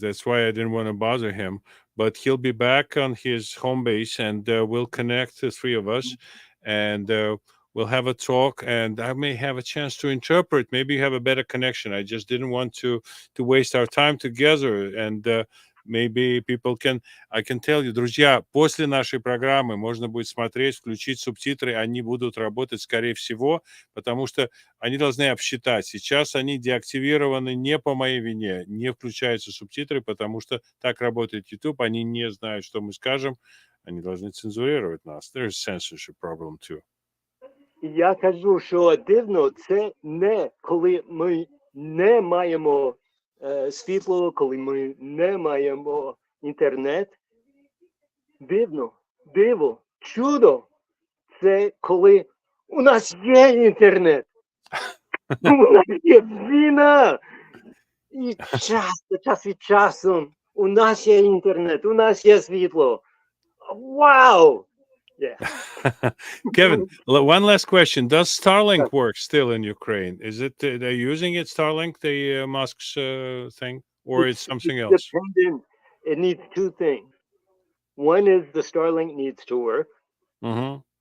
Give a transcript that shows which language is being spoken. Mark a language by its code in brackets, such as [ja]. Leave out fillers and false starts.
[en] That's why I didn't want to bother him. But he'll be back on his home base, and we'll connect the three of us, and we'll have a talk. And I may have a chance to interpret. Maybe you have a better connection. I just didn't want to waste our time together. And maybe people can. I can tell you, [ru] друзья, после нашей программы можно будет смотреть, включить субтитры. Они будут работать, скорее всего, потому что они должны обсчитать. Сейчас они деактивированы не по моей вине, не включаются субтитры, потому что так работает YouTube, они не знают, что мы скажем, они должны цензурировать нас. [en] There's censorship problem too. [uk] Я кажу, що дивно, це не коли ми не маємо світло, коли ми не маємо інтернет. Дивно, диво, чудо. Це коли у нас є інтернет, у нас є війна. І час від часу у нас є інтернет, у нас є світло. Вау! Yeah. [en] Kevin, one last question. Does Starlink work still in Ukraine? Is it they're using it, Starlink, the Musk's thing, or it's something It's else? dependent. It needs two things. One is the Starlink needs to work. Mm-hmm.